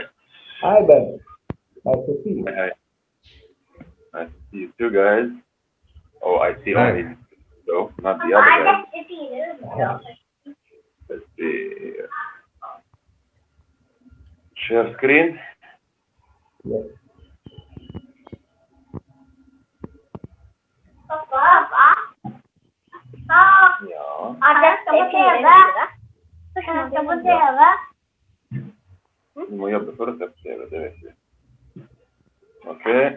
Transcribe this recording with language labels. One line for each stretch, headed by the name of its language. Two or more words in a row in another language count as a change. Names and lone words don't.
English: Hi, Ben. Nice to see you. Hi. Nice to see you too, guys. Oh, I see Hi. only though, not the other guys. Let's see. Share screen. Yes.
Norwegian: Ja. Du må jobbe for å sette TV, det vet vi. Ok.